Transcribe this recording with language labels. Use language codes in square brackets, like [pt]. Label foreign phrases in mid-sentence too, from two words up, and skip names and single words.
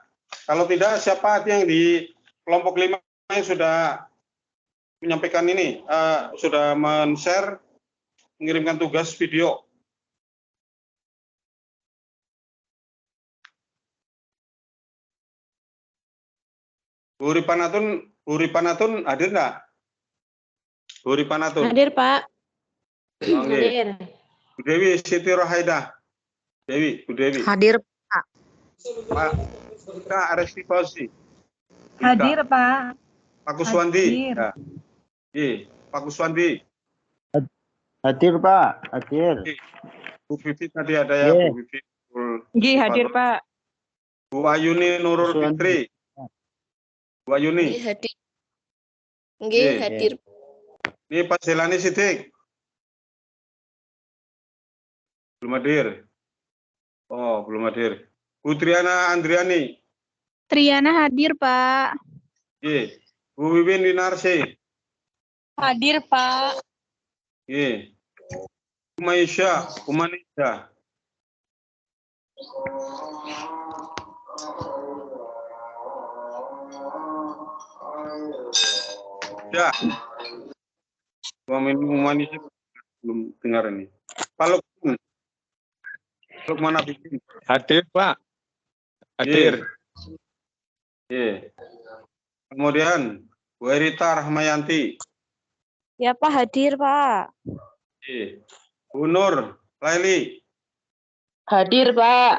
[id] Kalau tidak, siapa yang di kelompok 5 yang sudah menyampaikan ini, sudah men-share, mengirimkan tugas video. Bu Ripanatun hadir enggak? Bu Ripanatun. Hadir, Pak. Okay. Hadir. Bu Dewi Siti Rohaidah. Bu Dewi. Hadir, Pak. Pak Aresti Fauzi. Hadir, Pak. Pak Kuswandi. Ya. Pak Kuswandi. Hadir Pak, hadir. Bu Vivi tadi ada ya, Ye. Bu Vivi. Nggih, hadir Pak. Bu Ayuni Nurul Fikri. Bu Ayuni. Nggih, hadir. Nggih, Ye. hadir. Ini Pak Selani Sidik. Belum hadir. Oh, belum hadir. Bu Triana Andriani. Triana hadir, Pak. Ye. Bu Wiwin Winarsi. Hadir, Pak. Ye. Umaisha, Umanisha. Ya. Umanisha belum dengar ini. Pak Lukman. Lukman Abikin. Hadir, Pak. Hadir. Ye. Kemudian Bu Erita Rahmayanti. Ya, Pak, hadir, Pak. Ye. Bu Nur Laili. Hadir, Pak.